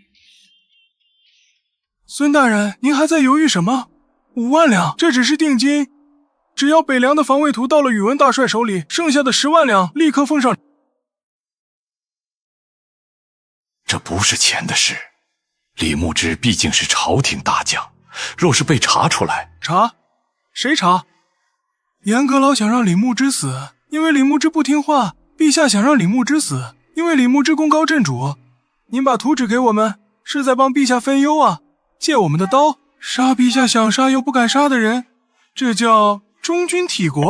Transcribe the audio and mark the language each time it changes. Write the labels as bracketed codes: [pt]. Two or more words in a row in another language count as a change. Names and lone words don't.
[zh] 孫大人，您還在猶豫什麼？5萬兩，這只是定金。只要北涼的防衛圖到了宇文大帥手裡，剩下的10萬兩立刻奉上。這不是錢的事。李牧之畢竟是朝廷大將，若是被查出來，查？ 誰查？嚴閣老想讓李牧之死，因為李牧之不聽話；陛下想讓李牧之死，因為李牧之功高震主。您把圖紙給我們，是在幫陛下分憂啊！借我們的刀，殺陛下想殺又不敢殺的人，這叫忠君體國。